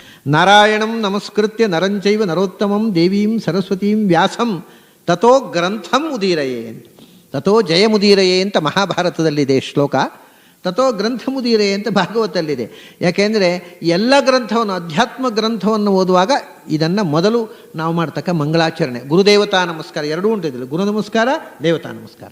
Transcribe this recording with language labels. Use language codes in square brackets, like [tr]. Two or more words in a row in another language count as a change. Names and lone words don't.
[sa] ನಾರಾಯಣಂ ನಮಸ್ಕೃತ್ಯ ನರಂಚೈವ ನರೋತ್ತಮಂ ದೇವೀಂ ಸರಸ್ವತೀಂ ವ್ಯಾಸಂ ತಥೋ ಗ್ರಂಥಂ ಉದೀರಯೇ ಅಂತ, ತಥೋ ಜಯಮುದೀರಯೇ [kn] ಅಂತ ಮಹಾಭಾರತದಲ್ಲಿದೆ ಶ್ಲೋಕ, [sa] ತಥೋ ಗ್ರಂಥ ಮುದೀರಯೇ [kn] ಅಂತ ಭಾಗವತಲ್ಲಿದೆ. ಯಾಕೆಂದರೆ ಎಲ್ಲ ಗ್ರಂಥವನ್ನು, ಅಧ್ಯಾತ್ಮ ಗ್ರಂಥವನ್ನು ಓದುವಾಗ ಇದನ್ನು ಮೊದಲು ನಾವು ಮಾಡ್ತಕ್ಕ ಮಂಗಳಾಚರಣೆ, ಗುರುದೇವತಾ ನಮಸ್ಕಾರ ಎರಡೂ ಉಂಟಿದ್ದಿಲ್ಲ, ಗುರು ನಮಸ್ಕಾರ, ದೇವತಾ ನಮಸ್ಕಾರ.